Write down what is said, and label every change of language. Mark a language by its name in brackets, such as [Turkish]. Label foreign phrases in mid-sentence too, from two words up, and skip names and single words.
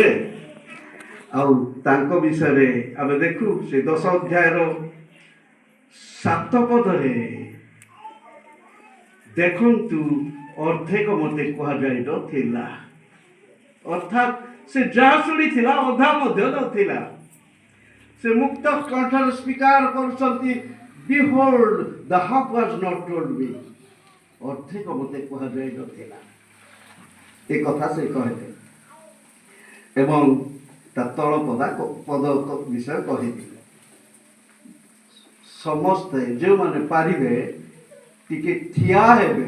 [Odia] ଆଉ ତାଙ୍କ ବିଷୟରେ ଆମେ ଦେଖୁ ସେ 10 ଅଧ୍ୟାୟର 7 ପଦରେ ଦେଖନ୍ତୁ ଅର୍ଦ୍ଧେକ ମତେ କୁହାଯାଇ ନଥିଲା, ଅର୍ଥାତ୍ ସେ ଯାହା ଶୁଣିଥିଲା ଅଧା ମଧ୍ୟ ନଥିଲା। ସେ ମୁକ୍ତ କଣ୍ଠରେ ସ୍ୱୀକାର କରୁଛନ୍ତି, [English] behold the half was not told me, [Odia] ଅର୍ଧେକ ମତେ କୁହାଯାଇ ନଥିଲା। ଏ କଥା ସେ କହିଲେ ଏବଂ ତା ତଳ ପଦ ବିଷୟ କହିଥିଲେ। ସମସ୍ତେ ଯେଉଁମାନେ ପାରିବେ ଟିକେ ଠିଆ ହେବେ।